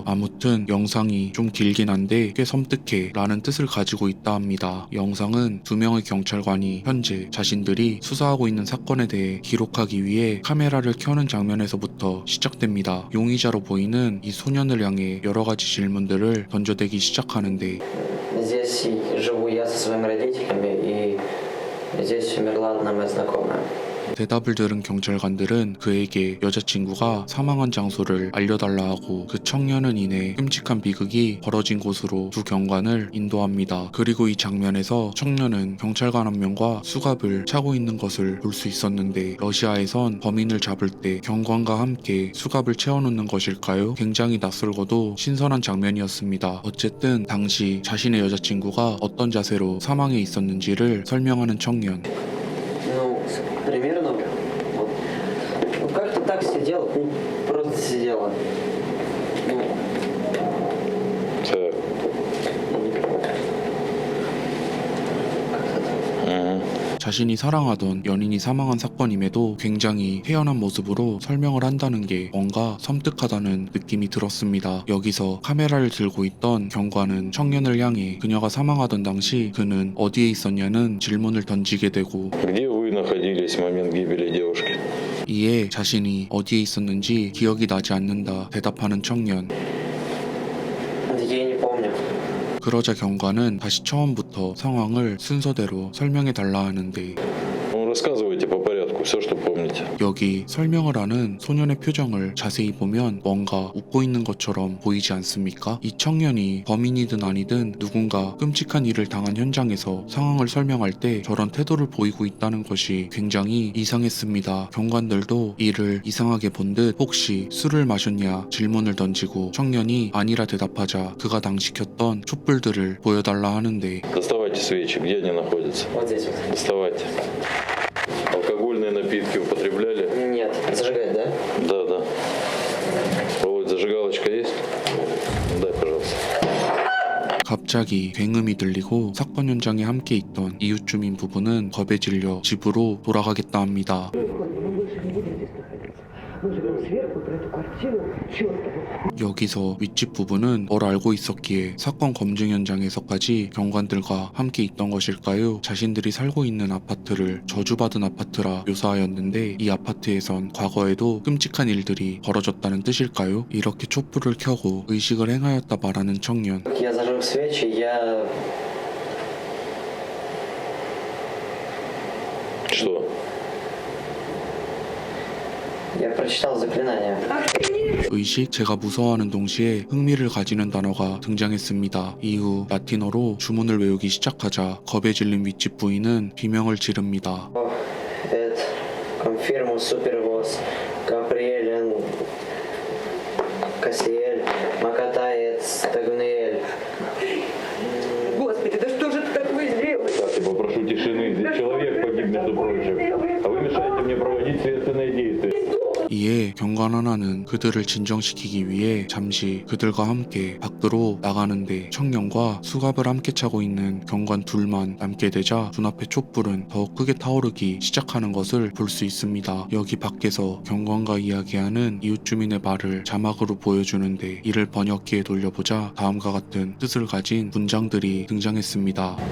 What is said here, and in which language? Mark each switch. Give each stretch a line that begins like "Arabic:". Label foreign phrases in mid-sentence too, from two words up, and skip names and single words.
Korean: 아무튼 영상이 좀 길긴 한데 꽤 섬뜩해 라는 뜻을 가지고 있다 합니다. 영상은 두 명의 경찰관이 현재 자신들이 수사하고 있는 사건에 대해 기록하기 위해 카메라를 켜는 장면에서부터 시작됩니다. 용의자로 보이는 이 소년을 향해 여러 가지 질문들을 던져대기 시작하는데
Russian: Здесь живу я со своими родителями, и здесь умерла одна моя знакомая.
Korean: 대답을 들은 경찰관들은 그에게 여자친구가 사망한 장소를 알려달라 하고 그 청년은 이내 끔찍한 비극이 벌어진 곳으로 두 경관을 인도합니다. 그리고 이 장면에서 청년은 경찰관 한 명과 수갑을 차고 있는 것을 볼 수 있었는데 러시아에선 범인을 잡을 때 경관과 함께 수갑을 채워놓는 것일까요? 굉장히 낯설고도 신선한 장면이었습니다. 어쨌든 당시 자신의 여자친구가 어떤 자세로 사망해 있었는지를 설명하는 청년.
Russian: Ну, примерно, вот, ну как-то так сидела, ну, просто сидела. Ну, Так.
Korean: 자신이 사랑하던 연인이 사망한 사건임에도 굉장히 태연한 모습으로 설명을 한다는 게 뭔가 섬뜩하다는 느낌이 들었습니다. 여기서 카메라를 들고 있던 경관은 청년을 향해 그녀가 사망하던 당시 그는 어디에 있었냐는 질문을 던지게 되고
Russian: Где вы находились в момент гибели девушки?
Korean: 이에 자신이 어디에 있었는지 기억이 나지 않는다 대답하는 청년.
Russian: я не помню.
Korean: 그러자 경관은 다시 처음부터 상황을 순서대로 설명해 달라 하는데
Russian: Ну, рассказывайте по порядку, все, что помните. 여기 설명을 하는 소년의 표정을 자세히 보면 뭔가 웃고 있는 것처럼 보이지 않습니까? 이 청년이 범인이든 아니든 누군가 끔찍한 일을 당한 현장에서 상황을 설명할 때 저런 태도를 보이고 있다는 것이 굉장히 이상했습니다. 경관들도 이를 이상하게 본 듯 혹시 술을 마셨냐 질문을 던지고 청년이 아니라 대답하자 그가 당시 켰던 촛불들을 보여달라 하는데 Доставайте свечи, где они находятся? Вот здесь вот. Доставайте. Алкогольные напитки употребляли? Нет, зажигать, да? Да, да. Вот, зажигалочка есть? Дай, пожалуйста.
Korean: 갑자기 굉음이 들리고 사건 현장에 함께 있던 이웃 주민 부부는 겁에 질려 집으로 돌아가겠다 합니다. 여기서 윗집 부부는 뭘 알고 있었기에 사건 검증 현장에서까지 경관들과 함께 있던 것일까요? 자신들이 살고 있는 아파트를 저주받은 아파트라 묘사하였는데 이 아파트에선 과거에도 끔찍한 일들이 벌어졌다는 뜻일까요? 이렇게 촛불을 켜고 의식을 행하였다 말하는 청년.
Russian: Я зажег свечи, Что? я прочитал заклинание.
Korean: 의식 제가 무서워하는 동시에 흥미를 가지는 단어가 등장했습니다. 이후 라틴어로 주문을 외우기 시작하자 겁에 질린 윗집 부인은 비명을 지릅니다.
Latin: Et confirmo supervos, Gabriel Casiel, Makataец, Tagunel.
Russian: Господи, да что же ты такое сделал? Так, я попрошу тишины. Здесь человек погиб, между прочим. А вы мешаете мне проводить следственные действия.
Korean: 이에 경관 하나는 그들을 진정시키기 위해 잠시 그들과 함께 밖으로 나가는데 청년과 수갑을 함께 차고 있는 경관 둘만 남게 되자 눈앞의 촛불은 더욱 크게 타오르기 시작하는 것을 볼 수 있습니다. 여기 밖에서 경관과 이야기하는 이웃 주민의 말을 자막으로 보여주는데 이를 번역기에 돌려보자 다음과 같은 뜻을 가진 문장들이 등장했습니다.